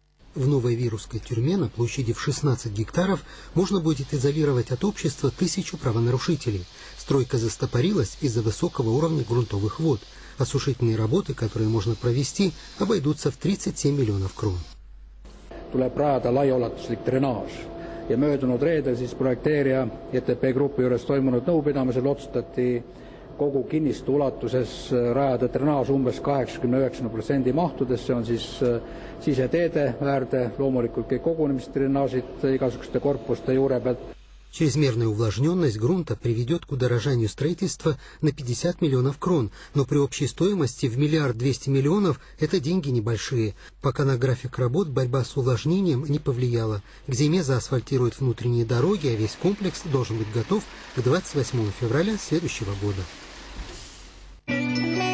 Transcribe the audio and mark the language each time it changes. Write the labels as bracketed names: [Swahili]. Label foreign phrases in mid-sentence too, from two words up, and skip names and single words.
[Russian] В Новой Вирусской тюрьме на площади в 16 гектаров можно будет изолировать от общества 1000 правонарушителей. Стройка застопорилась из-за высокого уровня грунтовых вод. Осушительные работы, которые можно провести, обойдутся в 37 миллионов крон. [Estonian] Tuleb rajada laiaulatuslik drenaaž ja möödunud reedel siis projekteerija ETP grupi juures toimunud nõupidamisel otsustati kogu kinnistu ulatuses rajada drenaaž umbes 89% mahtudes, see on siis siseteede äärde, loomulikult kõik kogunemisdrenaažid igasuguste korpuste juure pealt. [Russian] Чрезмерная увлажненность грунта приведет к удорожанию строительства на 50 миллионов крон, но при общей стоимости в 1 200 000 000 это деньги небольшие. Пока на график работ борьба с увлажнением не повлияла. К зиме заасфальтируют внутренние дороги, а весь комплекс должен быть готов к 28 февраля следующего года.